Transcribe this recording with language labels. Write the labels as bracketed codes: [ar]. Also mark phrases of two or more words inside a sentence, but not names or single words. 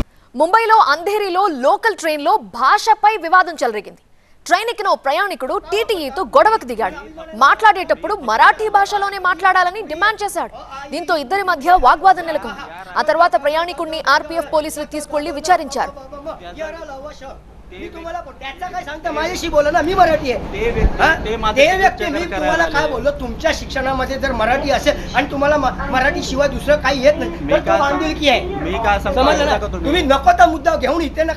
[te] ముంబైలో అంధేరిలో లోకల్ ట్రైన్లో భాషపై వివాదం చెలరేగింది. ట్రైన్ ఎక్కిన ఓ ప్రయాణికుడు టీటీఈతో గొడవకు దిగాడు. మాట్లాడేటప్పుడు మరాఠీ భాషలోనే మాట్లాడాలని డిమాండ్ చేశాడు. దీంతో ఇద్దరి మధ్య వాగ్వాదం నెలకొంది. ఆ తర్వాత ప్రయాణికుడిని ఆర్పీఎఫ్ పోలీసులు తీసుకెళ్లి విచారించారు. [mr] मी तुम्हाला त्याचा काय सांगता माझ्याशी बोला ना, मी मराठी आहे. ते व्यक्ती मी तुम्हाला काय बोललो, तुमच्या शिक्षणामध्ये जर मराठी असेल आणि तुम्हाला मराठी शिवाय दुसरं काही येत नाही तर तो बांधिलकी आहे. मी काय समजलं ना? तुम्ही नको तो मुद्दा घेऊन इथे नका.